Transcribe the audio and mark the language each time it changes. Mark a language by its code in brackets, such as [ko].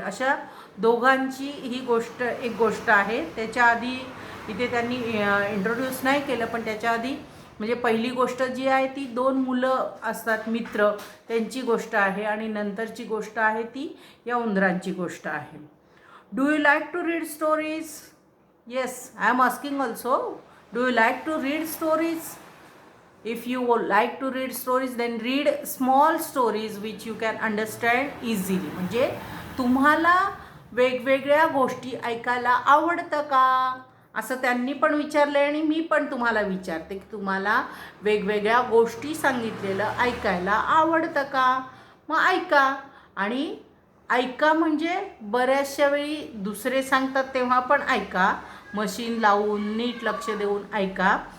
[mr] अशा दोघांची ही एक गोष्ट आहे. त्याच्या आधी इथे त्यांनी इंट्रोड्यूस नाही केलं, पण त्याच्या आधी म्हणजे पहिली गोष्ट जी आहे ती दोन मुलं असतात मित्र, त्यांची गोष्ट आहे, आणि नंतरची गोष्ट आहे ती या उंदरांची गोष्ट आहे. [en] Do you like to read stories? Yes, I am asking also. Do you like to read stories? If you like to read stories, then read small stories which you can understand easily. [mr] म्हणजे तुम्हाला वेगवेगळ्या गोष्टी ऐकायला आवडतं का, असं त्यांनी पण विचारलं. आणि मी पण तुम्हाला विचारते की तुम्हाला वेगवेगळ्या गोष्टी सांगितलेलं ऐकायला आवडतं का. मग ऐका. आणि ऐका म्हणजे बऱ्याचशा वेळी दुसरे सांगतात तेव्हा पण ऐका, मशीन लावून नीट लक्ष देऊन ऐका.